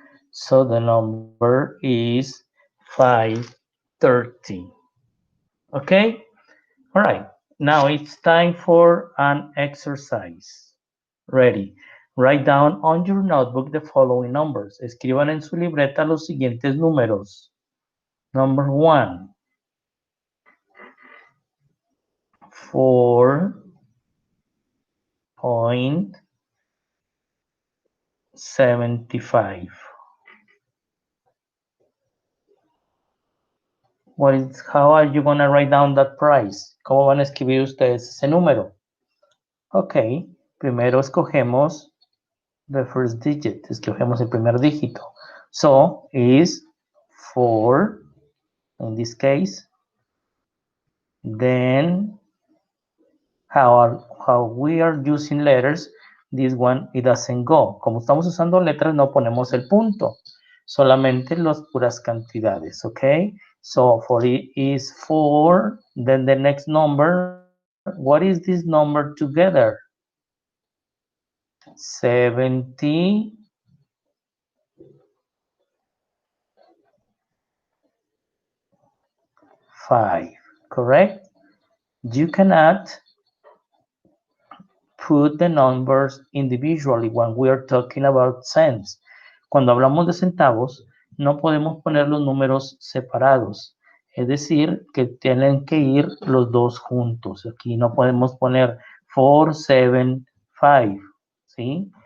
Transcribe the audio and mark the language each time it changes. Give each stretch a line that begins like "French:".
English: So the number is 530. Okay? All right. Now it's time for an exercise. Ready. Write down on your notebook the following numbers.
Spanish: Escriban en su libreta los siguientes números.
English: Number 1, 4.75. How are you going to write down that price?
Spanish: ¿Cómo van a escribir ustedes ese número? Ok, primero escogemos
English: the first digit,
Spanish: escogemos el primer dígito.
English: So, is 4, in this case. Then, how we are using letters, this one, it doesn't go.
Spanish: Como estamos usando letras, no ponemos el punto. Solamente las puras cantidades, ok?
English: So, for it is 4. Then the next number, what is this number together? 75, correct? You cannot put the numbers individually when we are talking about cents.
Spanish: Cuando hablamos de centavos, no podemos poner los números separados. Es decir, que tienen que ir los dos juntos. Aquí no podemos poner 475, ¿sí?